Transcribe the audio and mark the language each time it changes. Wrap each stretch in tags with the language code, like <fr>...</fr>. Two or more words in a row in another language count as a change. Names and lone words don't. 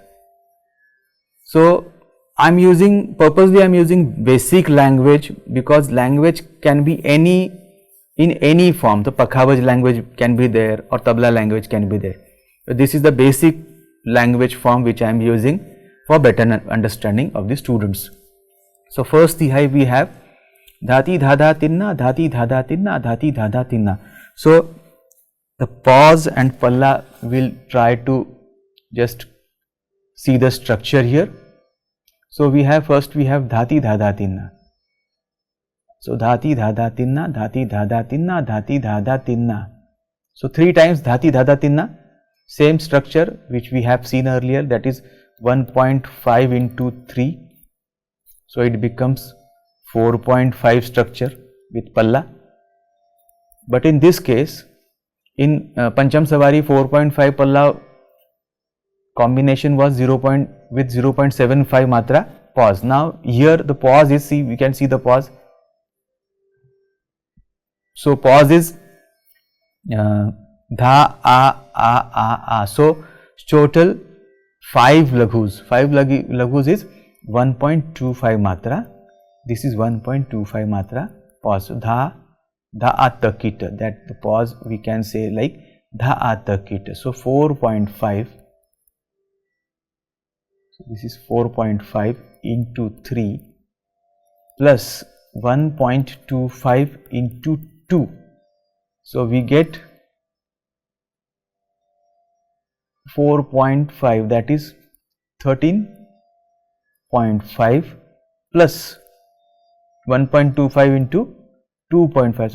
<en>So I am using, purposely I am using basic language, because language can be in any form. The Pakhavaj language can be there or Tabla language can be there. So this is the basic language form which I am using for better understanding of the students. So first Tehai we have dhati dhada tinna, dhati dhada tinna, dhati dhada tinna. So the pause and palla will try to just see the structure here. So we have, first we have dhati dhada tinna. So dhati dhada tinna, dhati dhada tinna, dhati dhada tinna. So 3 times dhati dhada tinna, same structure which we have seen earlier, that is 1.5 into 3. So it becomes 4.5 structure with palla. But in this case, in Pancham Savari, 4.5 palla combination was 0.75 matra pause. Now here the pause is, see, we can see the pause. So pause is dha a. So total 5 laghus. 5 laghus is 1.25 matra. This is 1.25 matra pause. So dha atakita, that the pause we can say like dha atakita. So 4.5. So this is 4.5 into 3 plus 1.25 into 2. So we get 4.5, that is 13.5 plus 1.25 into 2.5.</en>